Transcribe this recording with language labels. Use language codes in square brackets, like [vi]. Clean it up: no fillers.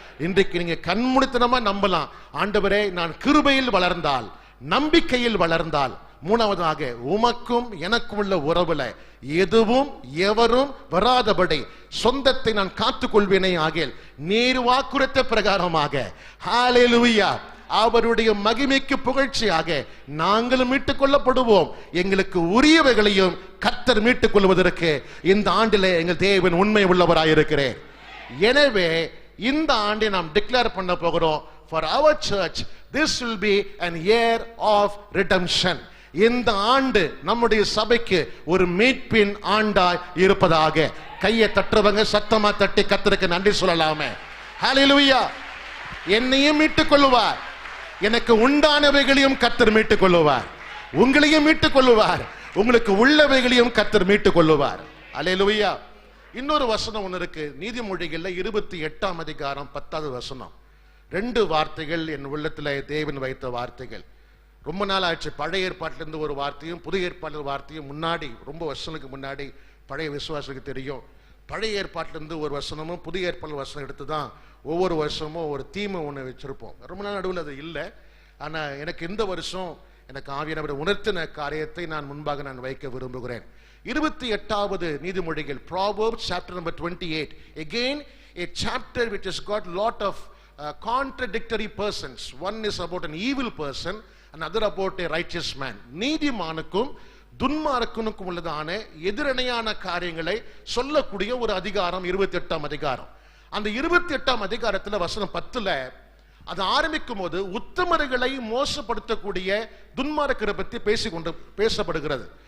[ta] இன்றைக்கு நீங்க கண்மூடித்தனமா நம்பலாம், ஆண்டவரே நான் கிருபையில் வளர்ந்தால், நம்பிக்கையில் வளர்ந்தால், மூணாவதாக உமக்கும் எனக்கும் உள்ள உறவுல எதுவும் எவரும் வராதபடி சொந்தத்தை நான் காத்துக் கொள்வேனே ஆகில் நீர் வாக்குறுத்த பிரகாரமாக ஹல்லேலூயா அவருடைய மகிமைக்கு புகழ்ச்சியாக நாங்களும் மீட்டுக் கொள்ளப்படுவோம். எங்களுக்கு உரியவைகளையும் கர்த்தர் மீட்டுக் கொள்வதற்கு இந்த ஆண்டிலே எங்கள் தேவன் உண்மை உள்ளவராயிருக்கிறேன். எனவே இந்த ஆண்டை நாம் டிக்ளேர் பண்ண போகிறோம். [en] For our church this will be an year of redemption. [ta] இந்த ஆண்டு நம்முடைய சபைக்கு ஒரு மீட்பின் ஆண்டாய் இருப்பதாக. கையை தட்டுறவங்க சத்தமா தட்டி கர்த்தருக்கு நன்றி சொல்லலாமே. ஹல்லேலூயா. என்னையும் மீட்டுக் கொள்ளுவார், எனக்கு உண்டானவைகளையும் கர்த்தர் மீட்டுக் கொள்ளுவார், உங்களையும் மீட்டுக் கொள்ளுவார், உங்களுக்கு உள்ளவைகளையும் கர்த்தர் மீட்டுக் கொள்ளுவார். அல்லேலூயா. இன்னொரு வசனம் ஒன்று இருக்கு, நீதிமொழிகள்ல 28ஆம் அதிகாரம் 10வது வசனம். 2 வார்த்தைகள் என் உள்ளத்துல தேவன் வைத்த வார்த்தைகள். ரொம்ப நாள் ஆச்சு. பழைய ஏற்பாட்டிலிருந்து ஒரு வார்த்தையும் புதிய ஏற்பாட்டில் வார்த்தையும் முன்னாடி, ரொம்ப வருஷங்களுக்கு முன்னாடி பழைய விசுவாசுக்கு தெரியும். பழைய ஏற்பாட்டிலிருந்து ஒரு வசனமும் புதிய ஏற்பாடு வசனம் எடுத்துதான் ஒவ்வொரு வருஷமும் ஒரு தீமை ஒன்று வச்சிருப்போம். ரொம்ப நாள் நடுவில் அது இல்லை. ஆனா எனக்கு இந்த வருஷம் எனக்கு ஆவியானவர் உணர்த்தின காரியத்தை நான் முன்பாக நான் வைக்க விரும்புகிறேன். 28வது நீதிமொழிகள், [en] Proverbs chapter number 28. Again a chapter which has got lot of contradictory persons. One is about an evil person, another about a righteous man. [ta] நீதிமானுக்கும் துன்மார்க்கனுக்கும் உள்ளதான எதிரணையான காரியங்களை சொல்லக்கூடிய ஒரு அதிகாரம் 28ஆம் அதிகாரம். அந்த 28ஆம் அதிகாரத்துல வசனம் 10ல அது ஆரம்பிக்கும் போது உத்தமர்களை மோசப்படுத்தக்கூடிய துன்மார்க்கரை பற்றி பேசப்படுகிறது.